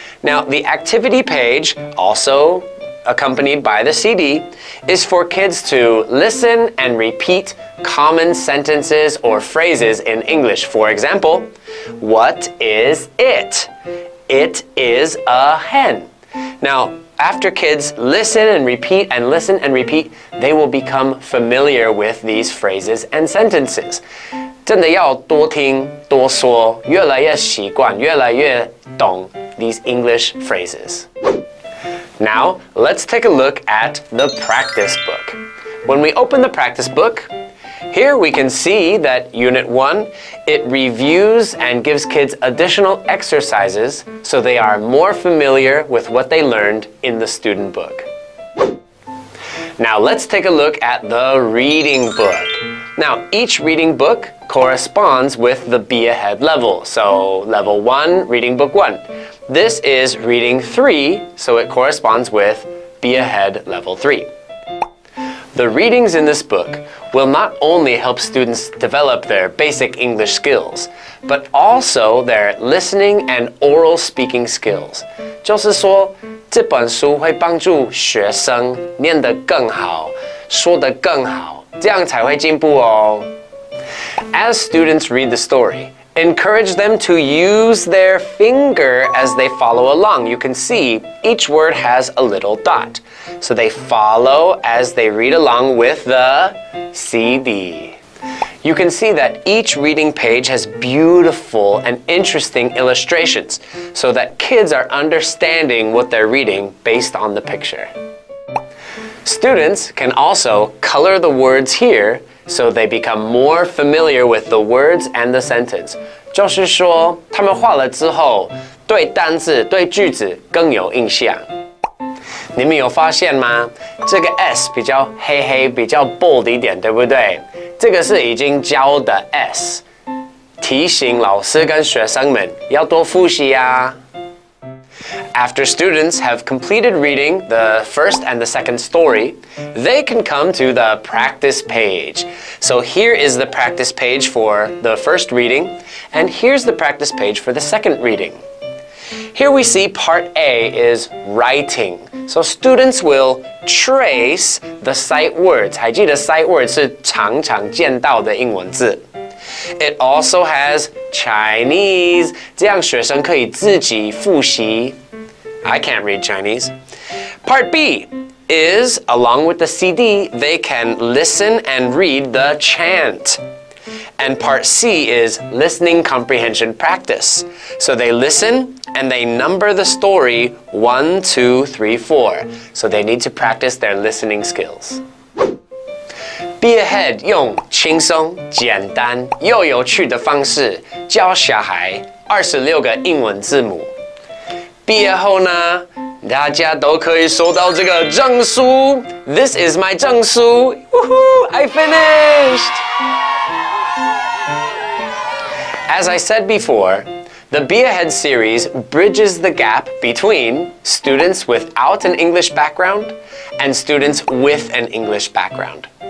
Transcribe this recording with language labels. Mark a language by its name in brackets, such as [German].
[English] Now, the activity page, also accompanied by the CD, is for kids to listen and repeat common sentences or phrases in English. For example, what is it? It is a hen. Now, after kids listen and repeat and listen and repeat, they will become familiar with these phrases and sentences. [Chinese] 真的要多听多说，越来越习惯，越来越懂 [English] these English phrases. Now, let's take a look at the practice book. When we open the practice book, here we can see that Unit 1, it reviews and gives kids additional exercises so they are more familiar with what they learned in the student book. Now, let's take a look at the reading book. Now, each reading book corresponds with the Be Ahead level. So, level 1, reading book 1. This is reading 3, so it corresponds with Be Ahead level 3. The readings in this book will not only help students develop their basic English skills, but also their listening and oral speaking skills. [Chinese] 就是说，这本书会帮助学生念得更好，说得更好，这样才会进步哦。 [English] As students read the story, encourage them to use their finger as they follow along. You can see each word has a little dot. So they follow as they read along with the CD. You can see that each reading page has beautiful and interesting illustrations so that kids are understanding what they're reading based on the picture. Students can also color the words here so they become more familiar with the words and the sentence. [Chinese] 就是说，他们画了之后，对单字、对句子更有印象。你们有发现吗？这个 S 比较黑黑，比较 bold 一点，对不对？这个是已经教的 S， 提醒老师跟学生们要多复习呀。 [English] After students have completed reading the first and the second story, they can come to the practice page. So here is the practice page for the first reading, and here's the practice page for the second reading. Here we see part A is writing. So students will trace the sight words. [Chinese] 还记得 sight words 是常常见到的英文字。 [English] It also has Chinese. [Chinese] 这样学生可以自己复习。 [English] I can't read Chinese. Part B is, along with the CD, they can listen and read the chant. And part C is listening comprehension practice. So they listen and they number the story 1, 2, 3, 4. So they need to practice their listening skills. [Chinese] Be Ahead 用轻松、简单又有趣的方式教小孩26个英文字母。毕业后呢，大家都可以收到这个证书。 [English] This is my 证书。 Woohoo! I finished! As I said before, the Be Ahead series bridges the gap between students without an English background and students with an English background.